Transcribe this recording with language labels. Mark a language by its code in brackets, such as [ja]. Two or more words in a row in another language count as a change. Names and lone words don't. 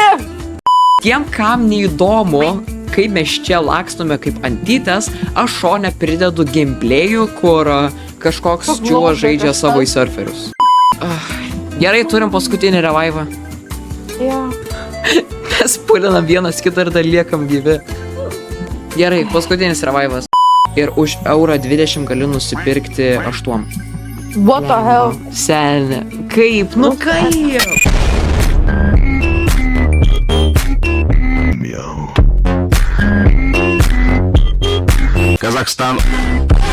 [lt] Tiem, kam neįdomu, kaip mes čia lakstome kaip antytės, aš šone pridedu gameplayų, kur kažkoks čiuva žaidžia savo į surferius. Gerai, turim paskutinį revive. Jo. Mes pulinam vienas kitą ir dar liekam gyvi. Gerai, paskutinis revivas. Ir už €20 gali nusipirkti 8. [en] What the hell? [lt] Senė. Kaip? Nu kaip? Kazakhstan.